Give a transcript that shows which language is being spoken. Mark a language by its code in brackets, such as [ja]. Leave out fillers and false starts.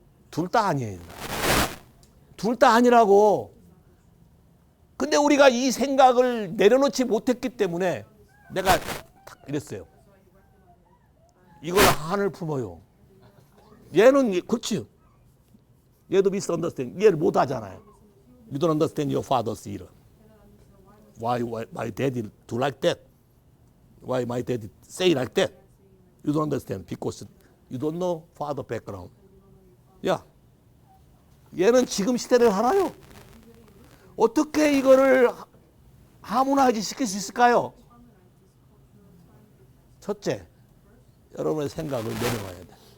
[ko] 둘 다 아니에요. 둘 다 아니라고. 근데 우리가 이 생각을 내려놓지 못했기 때문에 내가 탁 이랬어요. 이걸 한을 품어요. 얘는 그렇지. 얘도 misunderstand. 얘를 못 하잖아요. [en] You don't understand your father's either. Why my daddy do like that? Why my daddy say like that? You don't understand because you don't know father background. [ko] 야, 얘는 지금 시대를 알아요. 어떻게 이거를 하모나이즈 시킬 수 있을까요? 첫째, 여러분의 생각을 내려놔야 돼.